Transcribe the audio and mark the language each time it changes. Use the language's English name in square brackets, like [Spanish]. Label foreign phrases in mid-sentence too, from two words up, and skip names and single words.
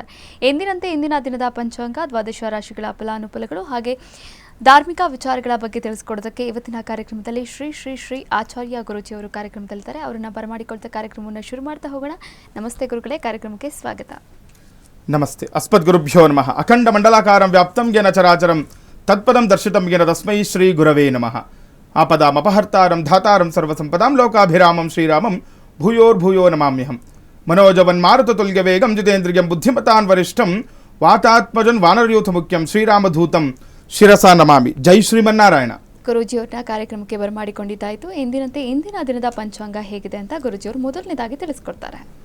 [Kannada] ಎಂದಿನಂತೆ ಇಂದಿನ ದಿನದ ಪಂಚಾಂಗ, ದ್ವಾದಶ ರಾಶಿಗಳ ಫಲಾನುಫಲಗಳು ಹಾಗೆ ಧಾರ್ಮಿಕ ವಿಚಾರಗಳ ಬಗ್ಗೆ ತಿಳಿಸ್ಕೊಡೋದಕ್ಕೆ ಇವತ್ತಿನ ಕಾರ್ಯಕ್ರಮದಲ್ಲಿ ಶ್ರೀ ಶ್ರೀ ಶ್ರೀ ಆಚಾರ್ಯ ಗುರುಜಿಯವರು ಕಾರ್ಯಕ್ರಮದಲ್ಲಿದ್ದಾರೆ. ಅವರನ್ನು ಬರಮಾಡಿಕೊಳ್ತಾ ಕಾರ್ಯಕ್ರಮವನ್ನು ಶುರು ಮಾಡ್ತಾ ಹೋಗೋಣ. ನಮಸ್ತೆ ಗುರುಗಳೇ, ಕಾರ್ಯಕ್ರಮಕ್ಕೆ ಸ್ವಾಗತ. [Sanskrit] ನಮಸ್ತೆ. ಅಸ್ಮದ್ಗುರುಭ್ಯೋ ನಮಃ. ಅಖಂಡ ಮಂಡಲಾಕಾರಂ ವ್ಯಾಪ್ತಂ ಯೇನ ಚರಾಚರಂ ತತ್ಪದಂ ದರ್ಶಿತಂ ಯೇನ ತಸ್ಮೈ ಶ್ರೀ ಗುರವೇ ನಮಃ. ಆಪದಾಮಪಹರ್ತಾರಂ ಧಾತಾರಂ ಸರ್ವಸಂಪದಾಂ ಲೋಕಾಭಿರಾಮಂ ಶ್ರೀರಾಮಂ ಭೂಯೋರ್ಭೂಯೋ ನಮಾಮ್ಯಹಂ. ಮನೋಜವನ್ಮಾರುತತುಲ್ಯ ವೇಗಂ ಜಿತೇಂದ್ರಿಯಂ ಬುದ್ಧಿಮತಾನ್ ವರಿಷ್ಠಂ ವಾತಾತ್ಮಜನ್ ವಾನರಯೂಥ ಮುಖ್ಯಂ ಶ್ರೀರಾಮಧೂತಂ ಶಿರಸಾ ನಮಾಮಿ. ಜೈ ಶ್ರೀಮನ್ನಾರಾಯಣ. [Kannada] ಗುರುಜಿಯವರ ಕಾರ್ಯಕ್ರಮಕ್ಕೆ ಬರಮಾಡಿಕೊಂಡಿದ್ದಾಯಿತು. ಎಂದಿನಂತೆ ಇಂದಿನ ದಿನದ ಪಂಚಾಂಗ ಹೇಗಿದೆ ಅಂತ ಗುರುಜಿಯವರು ಮೊದಲನೇದಾಗಿ ತಿಳಿಸ್ಕೊಡ್ತಾರೆ.